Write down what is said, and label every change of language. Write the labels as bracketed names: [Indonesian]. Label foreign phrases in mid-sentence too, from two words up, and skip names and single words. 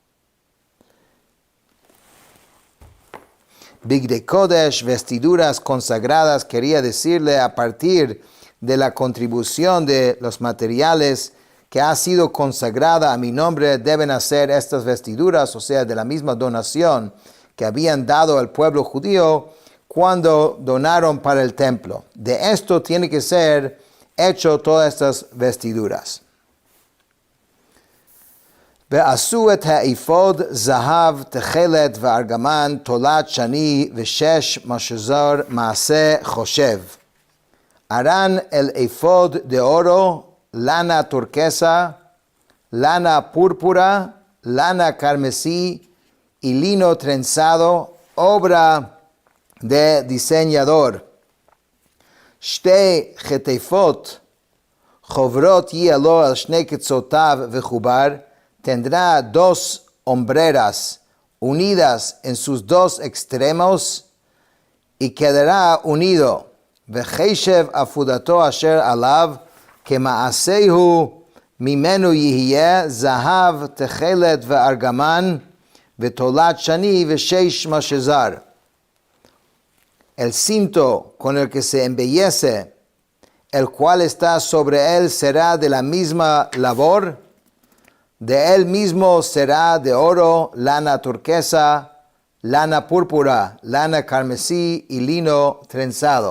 [Hebrew] בגדי קודש, [Spanish] vestiduras consagradas, quería decirle a partir de la contribución de los materiales que ha sido consagrada a mi nombre, deben hacer estas vestiduras, o sea, de la misma donación que habían dado al pueblo judío cuando donaron para el templo. De esto tiene que ser hecho todas estas vestiduras. [Hebrew] ועשו את האפוד זהב תכלת וארגמן תולת שני ושש משזר מעשה חושב. [Spanish] harán el efod de oro, lana turquesa, lana púrpura, lana carmesí y lino trenzado, obra de diseñador. [Hebrew] שתי חטיפות חוברות יהיה לו על שני קצותיו וחובר, [Spanish] tendrá dos hombreras unidas en sus dos extremos y quedará unido. [Hebrew] וחשב עפודתו אשר עליו כמעשהו ממנו יהיה זהב תכלת וארגמן ותולת שני ושש משזר. [Spanish] El cinto con el que se embellece, el cual está sobre él, será de la misma labor. De él mismo será de oro, lana turquesa, lana púrpura, lana carmesí y lino trenzado.